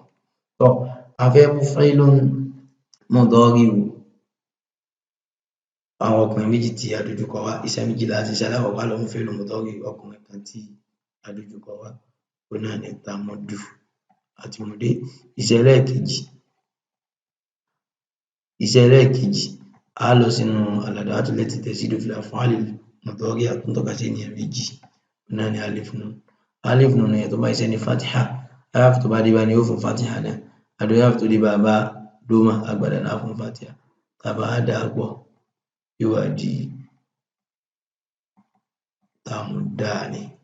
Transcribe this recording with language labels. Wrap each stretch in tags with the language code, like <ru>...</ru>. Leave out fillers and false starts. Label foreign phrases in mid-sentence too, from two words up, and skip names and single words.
<yo>Tọ́ a fẹ́ mú</yo> <ar>فعل مضارع</ar> <yo>àwọn ọkùnrin méjì tí a dojúkọ wá, iṣẹ́ méjì la ṣe. Iṣẹ́ alákọ̀ọ́kọ́ á lọ mú</yo> <ar>فعل مضارع</ar> <yo>ọkùnrin kan tí a dojúkọ wá, òun náà ni tamuddu àti mudé. Iṣẹ́ ẹlẹ́ẹ̀kejì á lọ sínú</yo> <ar>الأدوات التي تزيد في الأفعال المضارعة</ar> <yo>tó ń tọ́ka sí ènìyàn méjì, òun náà ni</yo> <ar>ألف نون. ألف نون</ar> <yo>yẹn tó bá ṣiṣẹ́ ní fatiha, alif tó bá dé bá ni yóò fún fatiha náà, àdúrà alif tó dé bá bá dómà á padà náà fún fatiha. Tá a bá wá dà á pọ̀ yóò wá di tamuddani.</yo>